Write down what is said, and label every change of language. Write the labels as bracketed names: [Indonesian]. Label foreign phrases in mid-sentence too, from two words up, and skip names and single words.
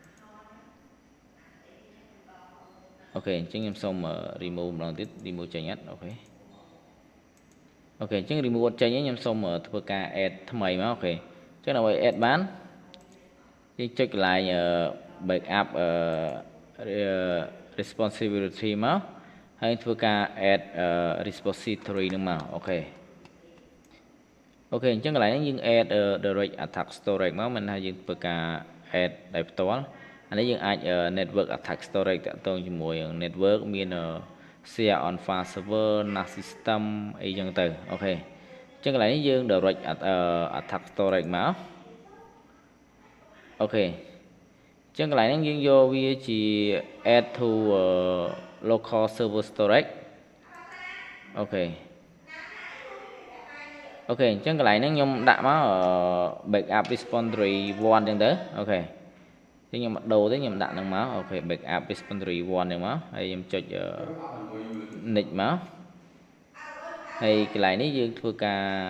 [Khmer] អូខេអញ្ចឹងខ្ញុំសូម remove ម្ដងទៀត remove ចេញអត់អូខេអូខេអញ្ចឹង remove ចេញខ្ញុំសូមធ្វើការ add ថ្មីមកអូខេអញ្ចឹងដើម្បី add បានយើងចុចកន្លែង backup responsibility មកហើយធ្វើការ [English] add repository [Khmer] នឹងមកអូខេអូខេអញ្ចឹងកន្លែងនេះយើង add [English] direct attack storage [Khmer] មកមិនថាយើងធ្វើការ add ដោយផ្ទាល់អានេះយើងអាច [English] network attack storage [Khmer] តាក់ទងជាមួយ network មាន [English] share on file server NAS system [Khmer] អីចឹងទៅអូខេអញ្ចឹងកន្លែងនេះយើង [English] direct attack storage [Khmer] មក អូខេអញ្ចឹងកន្លែងហ្នឹងយើងយកវាជា [English] add to local server storage [Khmer] អូខេអូខេអញ្ចឹងកន្លែងហ្នឹងខ្ញុំដាក់មក [English] backup repository 1 [Khmer] ចឹងទៅអូខេអញ្ចឹងខ្ញុំដូរទៅខ្ញុំដាក់ហ្នឹងមកអូខេ [English] backup repository 1 [Khmer] ហ្នឹងមកហើយខ្ញុំចុច next មកហើយកន្លែងនេះយើងធ្វើការ